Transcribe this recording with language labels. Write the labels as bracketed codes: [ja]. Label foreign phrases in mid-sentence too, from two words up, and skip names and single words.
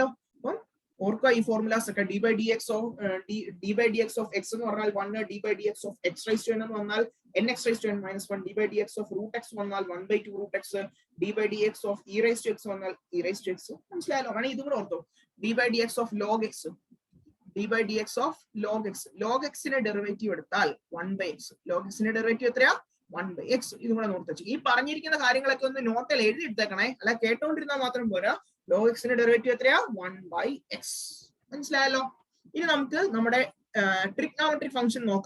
[ml] അപ്പം ഓർക്കുക ഈ ഫോർമുലാസ് ഒക്കെ. d/dx ഓഫ് x എന്ന് പറഞ്ഞാൽ 1, d/dx ഓഫ് x⁻n എന്ന് പറഞ്ഞാൽ n(x⁻n-1), d/dx ഓഫ് √x വന്നാൽ 1/2 √x, d/dx ഓഫ് e⁻x വന്നാൽ e⁻x. മനസ്സിലായല്ലോ? കാരണം ഇതും കൂടെ ഓർത്തോ. [en] d/dx of log x, d/dx of log x. [ml] log x ന്റെ ഡെറിവേറ്റീവ് എടുത്താൽ 1/x. log x ന്റെ ഡെറിവേറ്റീവ് എത്രയാ? 1/x. ഇതും കൂടെ നോർത്ത് വെച്ചു. ഈ പറഞ്ഞിരിക്കുന്ന കാര്യങ്ങളൊക്കെ ഒന്ന് നോട്ടിൽ എഴുതി എടുത്തേക്കണേ, അല്ല കേട്ടോണ്ടിരുന്നാൽ മാത്രം പോരാ. log x ന്റെ ഡെറിവേറ്റീവ് എത്രയാ? 1/x. മനസ്സിലായല്ലോ? ഇനി നമുക്ക് നമ്മുടെ [en] trigonometric function [ml] നോക്കാം.